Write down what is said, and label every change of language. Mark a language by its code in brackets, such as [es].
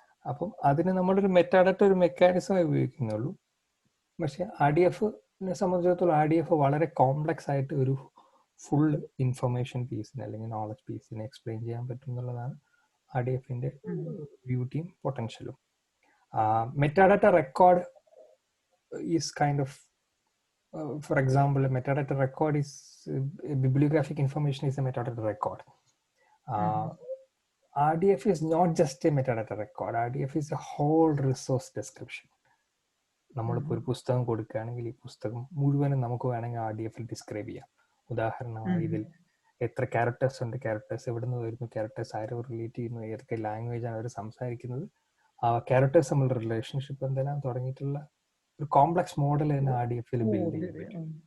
[ml] അപ്പം അതിന് നമ്മളൊരു മെറ്റാഡാറ്റ ഒരു മെക്കാനിസം ഉപയോഗിക്കുന്നുള്ളൂ. പക്ഷെ RDF-നെ സംബന്ധിച്ചിടത്തോളം RDF വളരെ കോംപ്ലക്സ് ആയിട്ട് ഒരു ഫുൾ ഇൻഫർമേഷൻ പീസിനെ അല്ലെങ്കിൽ നോളജ് പീസിനെ എക്സ്പ്ലെയിൻ ചെയ്യാൻ പറ്റും എന്നുള്ളതാണ് RDF-ന്റെ ബ്യൂട്ടിയും പൊട്ടൻഷ്യലും. [en] Metadata record is kind of, for example, a metadata record is a bibliographic information is a metadata record. RDF is not just a metadata record. RDF is a whole resource description. [ml] നമ്മളിപ്പോൾ ഒരു പുസ്തകം കൊടുക്കുകയാണെങ്കിൽ ഈ പുസ്തകം മുഴുവനും നമുക്ക് വേണമെങ്കിൽ RDF-ൽ describe ചെയ്യാം. ഉദാഹരണമായി ഇതിൽ എത്ര ക്യാരക്ടേഴ്സ് ഉണ്ട്, ക്യാരക്ടേഴ്സ് എവിടെ നിന്ന് വരുന്നു, ക്യാരക്ടേഴ്സ് ആരോ റിലേറ്റ് ചെയ്യുന്നു, ഏതൊക്കെ ലാംഗ്വേജ് ആണ് അവർ സംസാരിക്കുന്നത്, ആ ക്യാരക്ടേഴ്സ് തമ്മിലുള്ള റിലേഷൻഷിപ്പ് എന്തെല്ലാം തുടങ്ങിയിട്ടുള്ള ഒരു കോംപ്ലക്സ് മോഡൽ തന്നെ RDF-ൽ ബിൽഡ് ചെയ്യാൻ പറ്റും.